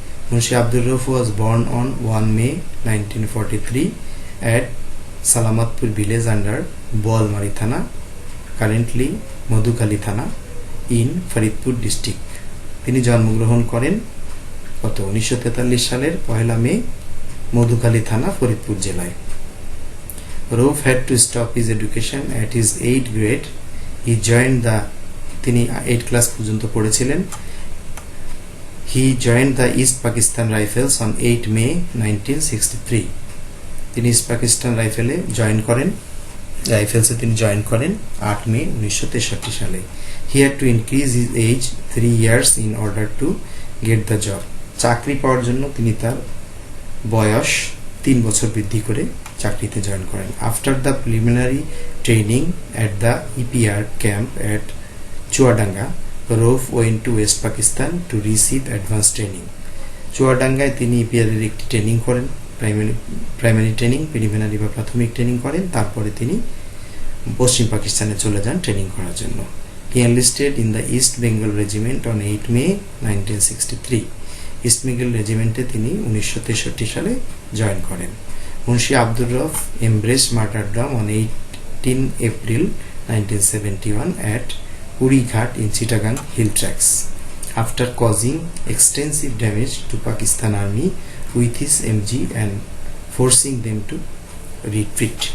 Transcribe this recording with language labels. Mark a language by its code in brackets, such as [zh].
[en] Munshi Abdur Rauf was born on 1 May 1943 at Salamatpur village under Boalmari thana, currently Madhukhali thana, in Faridpur district. [bn] তিনি জন্মগ্রহণ করেন 1943 সালের 1 May মধুখালী থানা, ফরিদপুর জেলায়। [en] Rauf had to stop his education at his 8th grade. He joined the, [bn] তিনি 8 ক্লাস পর্যন্ত পড়েছিলেন। [en] He joined the East Pakistan Rifles on 8 May 1963. [bn] তিনি ইস্ট পাকিস্তান রাইফেলসে তিনি জয়েন করেন 8 মে 1963 সালে। [en] He had to increase his age 3 years in order to get the job. [bn] চাকরি পাওয়ার জন্য তিনি তার বয়স 3 বছর বৃদ্ধি করে চাকরিতে জয়েন করেন। [en] After the preliminary training at the EPR camp at Chuadanga, Rauf went to West Pakistan to receive advanced training. [bn] চুয়াডাঙ্গায় তিনি EPR এর একটি ট্রেনিং করেন, প্রাইমারি ট্রেনিং, প্রিলিমিনারি বা প্রাথমিক ট্রেনিং করেন। তারপরে তিনি পশ্চিম পাকিস্তানে চলে যান ট্রেনিং করার জন্য। [en] He enlisted in the East Bengal Regiment on 8 May 1963. [bn] East Bengal রেজিমেন্টে তিনি 1963 সালে জয়েন করেন। [en] Munshi Abdur Rauf embraced martyrdom on 18 April 1971 at Kurighat in Chittagong Hill Tracks. after causing extensive damage to Pakistan army with his MG and forcing them to retreat.